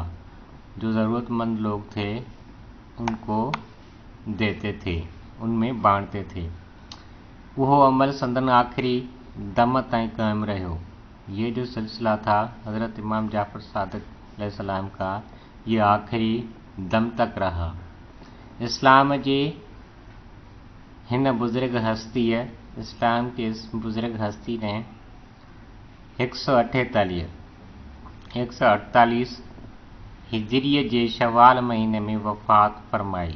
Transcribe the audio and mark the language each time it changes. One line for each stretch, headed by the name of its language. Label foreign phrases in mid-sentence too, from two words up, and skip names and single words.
Hindi: जो ज़रूरतमंद लोग थे उनको देते थे, उनमें बांटते थे।
Sindhi: वो अमल संदन आखिरी दम ताईं कायम रहो।
Hindi: ये जो सिलसिला था हज़रत इमाम जाफ़र सादिक अलैहिस्सलाम का, ये आखिरी दम तक रहा। इस्लाम के इस बुजुर्ग हस्ती ने 148 हिजरी जे शवाल महीने में वफ़ात फरमाई।